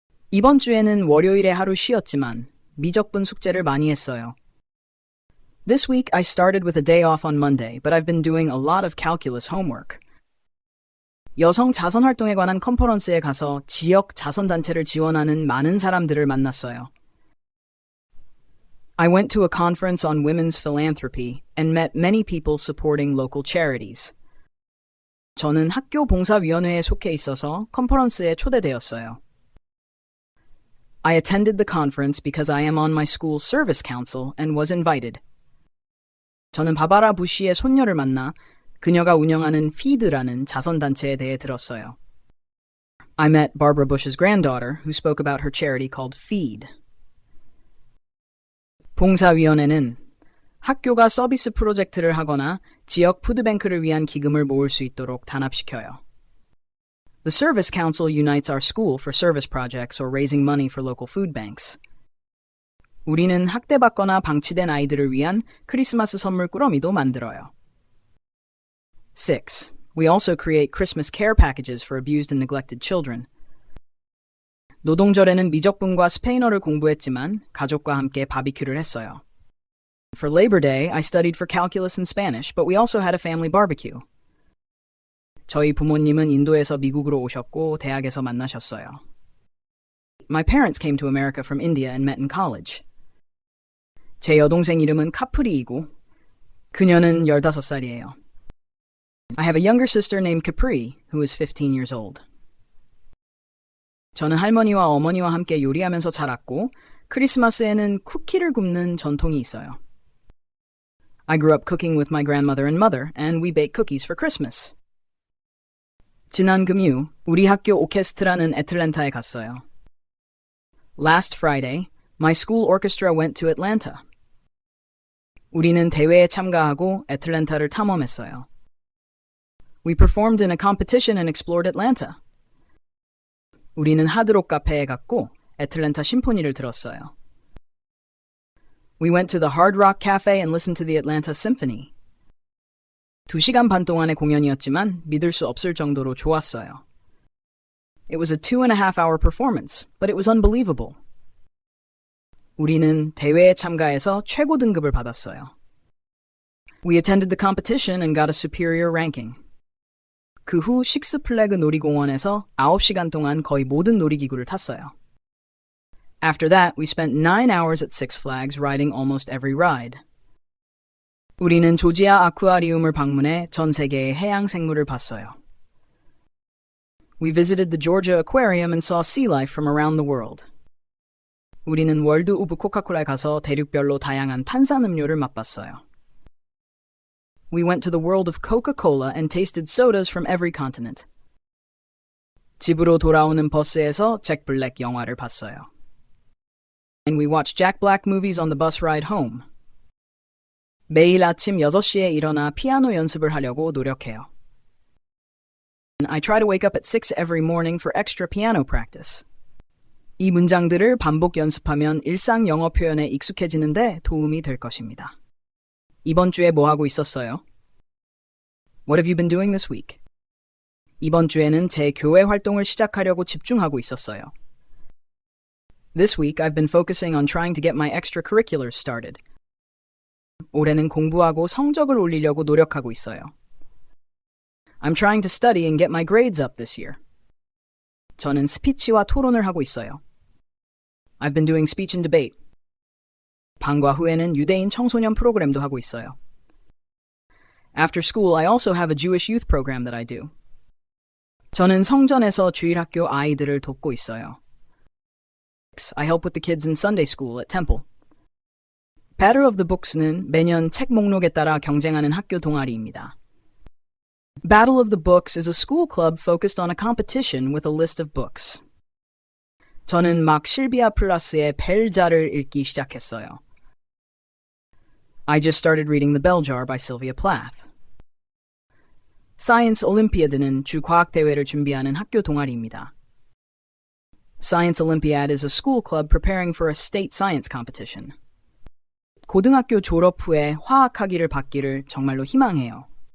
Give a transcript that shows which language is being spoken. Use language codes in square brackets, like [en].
[ko] 이번 주에는 월요일에 하루 쉬었지만 미적분 숙제를 많이 했어요. [en] This week I started with a day off on Monday, but I've been doing a lot of calculus homework. [ko] 여성 자선 활동에 관한 컨퍼런스에 가서 지역 자선단체를 지원하는 많은 사람들을 만났어요. [en] I went to a conference on women's philanthropy and met many people supporting local charities. [ko] 저는 학교 봉사위원회에 속해 있어서 컨퍼런스에 초대되었어요. [en] I attended the conference because I am on my school's service council and was invited. [ko] 저는 바바라 부시의 손녀를 만나 그녀가 운영하는 스피드라는 자선단체에 대해 들었어요. [en] I met Barbara Bush's granddaughter who spoke about her charity called Feed. [ko] 봉사위원회는 학교가 서비스 프로젝트를 하거나 지역 푸드뱅크를 위한 기금을 모을 수 있도록 단합시켜요. [en] The Service Council unites our school for service projects or raising money for local food banks. [ko] 우리는 학대받거나 방치된 아이들을 위한 크리스마스 선물 꾸러미도 만들어요. 6. [en] We also create Christmas care packages for abused and neglected children. [ko] 노동절에는 미적분과 스페인어를 공부했지만 가족과 함께 바비큐를 했어요. [en] For Labor Day, I studied for calculus and Spanish, but we also had a family barbecue. [ko] 저희 부모님은 인도에서 미국으로 오셨고 대학에서 만나셨어요. [en] My parents came to America from India and met in college. [ko] 제 여동생 이름은 카프리이고 그녀는 15살이에요. [en] I have a younger sister named Capri, who is 15 years old. [ko] 저는 할머니와 어머니와 함께 요리하면서 자랐고 크리스마스에는 쿠키를 굽는 전통이 있어요. [en] I grew up cooking with my grandmother and mother, and we bake cookies for Christmas. [ko] 지난 금요, 우리 학교 오케스트라는 애틀랜타에 갔어요. [en] Last Friday, my school orchestra went to Atlanta. [ko] 우리는 대회에 참가하고 애틀랜타를 탐험했어요. [en] We performed in a competition and explored Atlanta. [ko] 우리는 하드록 카페에 갔고 애틀랜타 심포니를 들었어요. [en] We went to the Hard Rock Cafe and listened to the Atlanta Symphony. [ko] 2시간 반 동안의 공연이었지만 믿을 수 없을 정도로 좋았어요. [en] It was a 2.5-hour performance, but it was unbelievable. [ko] 우리는 대회에 참가해서 최고 등급을 받았어요. [en] We attended the competition and got a superior ranking. [ko] 그 후 식스플래그 놀이공원에서 9시간 동안 거의 모든 놀이기구를 탔어요. [en] After that, we spent 9 hours at Six Flags riding almost every ride. [ko] 우리는 조지아 아쿠아리움을 방문해 전 세계의 해양 생물을 봤어요. [en] We visited the Georgia Aquarium and saw sea life from around the world. [ko] 우리는 월드 오브 코카콜라에 가서 대륙별로 다양한 탄산음료를 맛봤어요. [en] We went to the world of Coca-Cola and tasted sodas from every continent. [ko] 집으로 돌아오는 버스에서 잭 블랙 영화를 봤어요. [en] And we watched Jack Black movies on the bus ride home. [ko] 매일 아침 6시에 일어나 피아노 연습을 하려고 노력해요. [en] I try to wake up at 6 every morning for extra piano practice. [ko] 이 문장들을 반복 연습하면 일상 영어 표현에 익숙해지는데 도움이 될 것입니다. 이번 주에 뭐 하고 있었어요? [en] What have you been doing this week? [ko] 이번 주에는 제 교회 활동을 시작하려고 집중하고 있었어요. [en] This week I've been focusing on trying to get my extracurriculars started. [ko] 올해는 공부하고 성적을 올리려고 노력하고 있어요. [en] I'm trying to study and get my grades up this year. [ko] 저는 스피치와 토론을 하고 있어요. [en] I've been doing speech and debate. [ko] 방과 후에는 유대인 청소년 프로그램도 하고 있어요. [en] After school, I also have a Jewish youth program that I do. [ko] 저는 성전에서 주일학교 아이들을 돕고 있어요. [en] I help with the kids in Sunday school at Temple. [ko] Battle of the Books는 매년 책 목록에 따라 경쟁하는 학교 동아리입니다. [en] Battle of the Books is a school club focused on a competition with a list of books. [ko] 저는 막 실비아 플라스의 벨자를 읽기 시작했어요. [en] I just started reading The Bell Jar by Sylvia Plath. [ko] Science Olympiad는 주 과학 대회를 준비하는 학교 동아리입니다. [en] Science Olympiad is a school club preparing for a state science competition. [ko] 고등학교 졸업 후에 화학학위를 받기를 정말로 희망해요.